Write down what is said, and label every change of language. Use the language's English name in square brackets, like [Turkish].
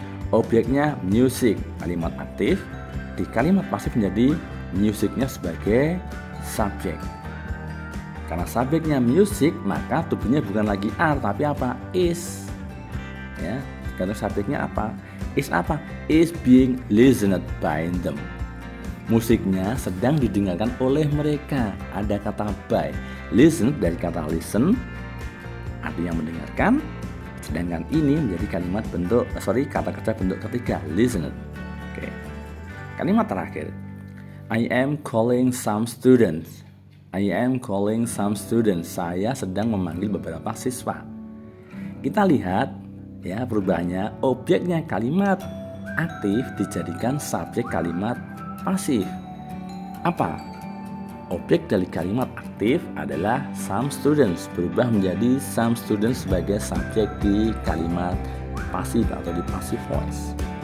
[Indonesian] Objeknya music, kalimat aktif. Di kalimat pasif menjadi musicnya sebagai subjek. Karena subjeknya music, maka to be-nya bukan lagi are tapi apa? Is. Ya, karena subjeknya apa? Is apa? [English] Is being listened by them. [Indonesian] Musiknya sedang didengarkan oleh mereka. Ada kata by. Listen dari kata listen, artinya mendengarkan. Sedangkan ini menjadi kalimat kata kerja bentuk ketiga, listened. Oke. Kalimat terakhir. [English] I am calling some students. I am calling some students. [Indonesian] Saya sedang memanggil beberapa siswa. Kita lihat ya perubahannya. Objeknya kalimat aktif dijadikan subjek kalimat pasif. Apa? Objek dari kalimat aktif adalah some students, berubah menjadi some students sebagai subjek di kalimat pasif atau di passive voice.